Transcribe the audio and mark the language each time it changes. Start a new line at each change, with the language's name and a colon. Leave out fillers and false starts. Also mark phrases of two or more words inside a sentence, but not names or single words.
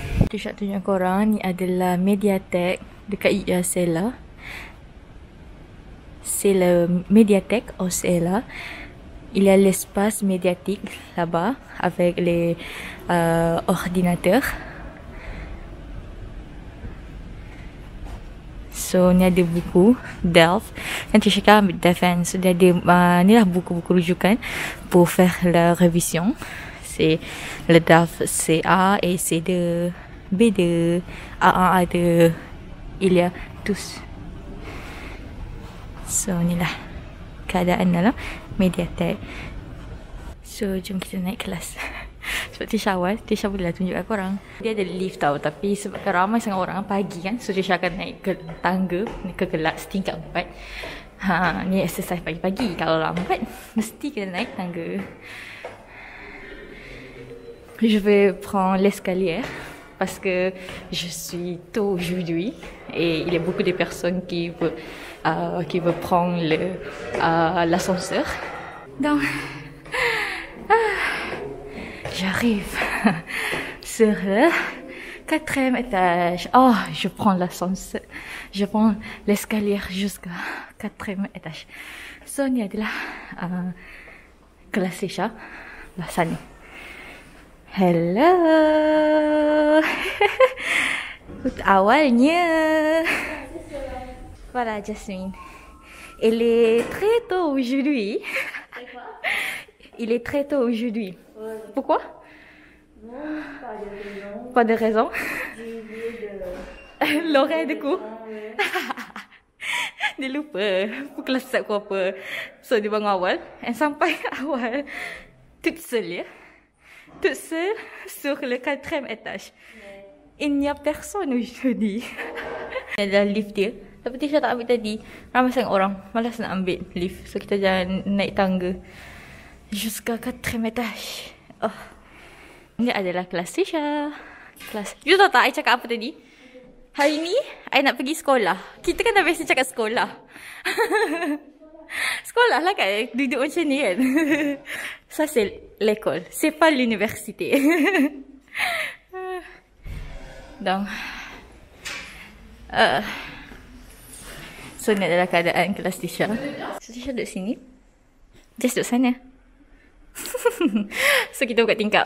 Malay: Saya tunjuk korang, ni adalah Mediatek dekat Sela.
French: C'est la médiathèque au Sela. Il y a l'espace médiatique là-bas avec les ordinateurs.
Malay: So, ni ada buku Delft. Nanti je cakap ambil Delft kan. So, dia ada ni lah buku-buku rujukan
French: pour faire la révision. C'est le Delft CA et C2, B2, A1, A2. Il y a tous.
Malay: So, inilah keadaan dalam Mediatek. So, jom kita naik kelas. Sebab Tisha awal, Tisha bolehlah tunjuk kat korang. Dia ada lift tau, tapi sebabkan ramai sangat orang pagi kan, so Tisha akan naik ke tangga, ke kelas tingkat 4. Ni exercise pagi-pagi. Kalau lambat, mesti kena naik tangga.
French: Je vais prendre l'escalier parce que je suis tôt aujourd'hui et il y a beaucoup de personnes qui veulent prendre l'ascenseur. Donc, j'arrive sur le 4e étage. Oh, je prends l'ascenseur. Je prends l'escalier jusqu'à 4e étage.
Malay: So, ni adalah kelas Tisha. Lah sana. Hello. Awalnya.
French: Voilà, Jasmine. Il est très tôt aujourd'hui. Il est très tôt aujourd'hui. Pourquoi? Pas de raison. J'ai oublié de... L'oreille de cours.
Malay: Dia lupa pukul kelas pukul apa. So dia bangun awal. And sampai awal
French: toute seule
Malay: ya.
French: Toute seule sur le 4e étage. Il n'y a personne aujourd'hui.
Malay: Ada lift dia. Tapi Tisha tak ambil tadi. Ramai sangat orang. Malas nak ambil lift. So kita jangan naik tangga.
French: Jusqu'à 4e étage. Oh.
Malay: Ini adalah kelas Tisha. Kelas. You tahu tak I cakap apa tadi? Hari ni I nak pergi sekolah. Kita kan dah biasa cakap sekolah. Sekolah lah kan. Duduk macam ni kan.
French: Ça c'est l'école. C'est pas l'université.
Malay: Donc so ni adalah keadaan kelas Tisha. So Tisha duduk sini. Just duduk sana. So kita buka tingkap.